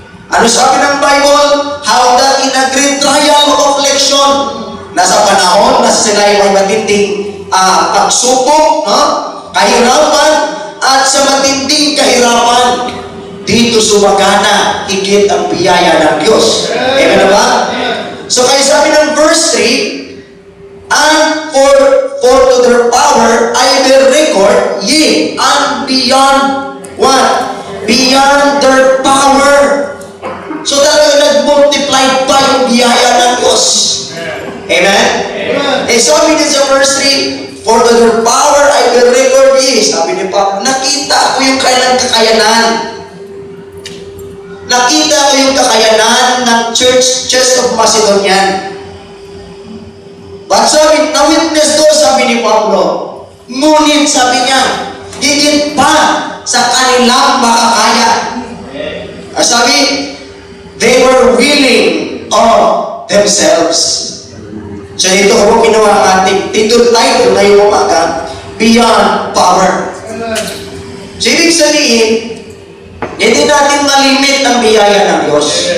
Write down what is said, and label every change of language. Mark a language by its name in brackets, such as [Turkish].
[Filipino] Ano sabi ng Bible? [English] How that in a great trial of affliction, [Filipino] nasa panahon na sila ay matinding pagsubok, no? Kahirapan, at sa matinding kahirapan, dito sumagana higit ang biyaya ng Diyos. Amen ba? So kaya sabi ng verse 3, [English] and for to their power I will record, ye, and beyond what? Beyond their power. [Filipino] So talaga nag-multiply pa yung biyaya ng Diyos. Amen? Eh sabi din sa verse 3, [English] for to their power I will record ye. [Filipino] Sabi ni Pablo, nakita ko yung kailang kakayanan. Nakita ko yung kakayanan ng churches of Macedonia. But sabi, na-witness doon, sabi ni Pablo, ngunit sabi niya, higit pa sa kanilang makakaya. [English] Sabi, they were willing of themselves. [Filipino] So ito ko kinuha ang ating title ngayong umaga, Beyond Power. So ibig sabihin, hindi natin malimit ang biyaya ng Diyos.